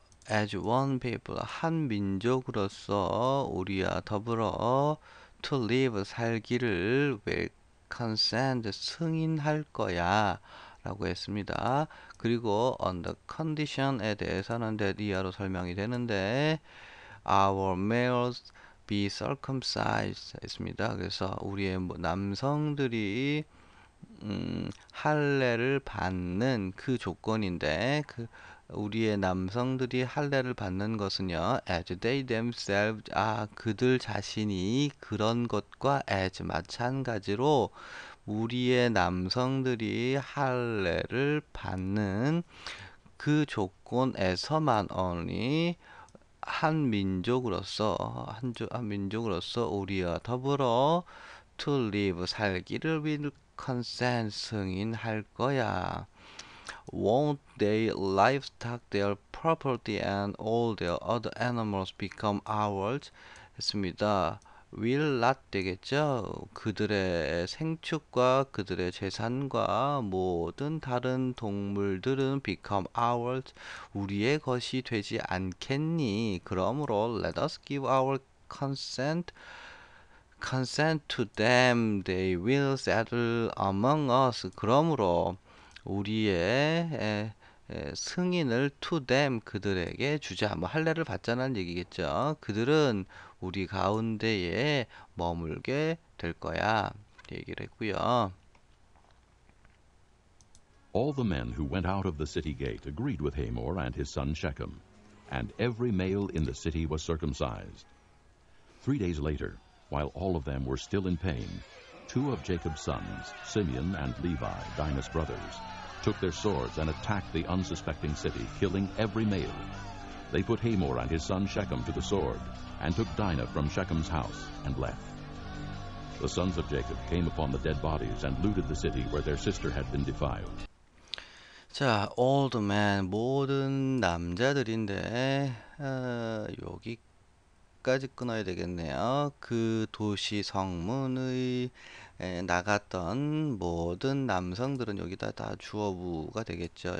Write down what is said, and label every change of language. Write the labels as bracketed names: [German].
[English] as one people [Korean] 한 민족으로서 우리와 더불어 [English] to live [Korean] 살기를 [English] will consent [Korean] 승인할 거야 라고 했습니다. 그리고 [English] on the condition [Korean] 에 대해서는 [English] that [Korean] 이하로 설명이 되는데 [English] our males be circumcised [Korean] 했습니다. 그래서 우리의 남성들이 할례를 받는 그 조건인데 우리의 남성들이 할례를 받는 것은요 [English] as they themselves [Korean] 그들 자신이 그런 것과 as 마찬가지로 우리의 남성들이 할례를 받는 그 조건에서만 only 한 민족으로서 우리와 더불어 [English] to live [Korean] 살기를 [English] will consent [Korean] 승인할 거야. [English] Won't their livestock, their property, and all their other animals become ours? [Korean] 했습니다. [English] will not [Korean] 되겠죠. 그들의 생축과 그들의 재산과 모든 다른 동물들은 [English] become ours. [Korean] 우리의 것이 되지 않겠니? [English] 그러므로 let us give our consent to them, they will settle among us. [Korean] 그러므로 우리의 승인을 [English] to them [Korean] 그들에게 주자. 뭐 할례를 받자는 얘기겠죠. 그들은 우리 가운데에 머물게 될 거야. 얘기를 했고요. [English] All the men who went out of the city gate agreed with Hamor and his son Shechem, and every male in the city was circumcised. 3 days later, while all of them were still in pain, 2 of Jacob's sons, Simeon and Levi, Dinah's brothers, took their swords and attacked the unsuspecting city, killing every male. They put Hamor and his son Shechem to the sword, and took Dinah from Shechem's house, and left. The sons of Jacob came upon the dead bodies and looted the city where their sister had been defiled. [Korean] 자, [English] old men, [Korean] 모든 남자들인데 여기까지 끊어야 되겠네요. 그 도시 성문의 나갔던 모든 남성들은 여기다 다 주어부가 되겠죠.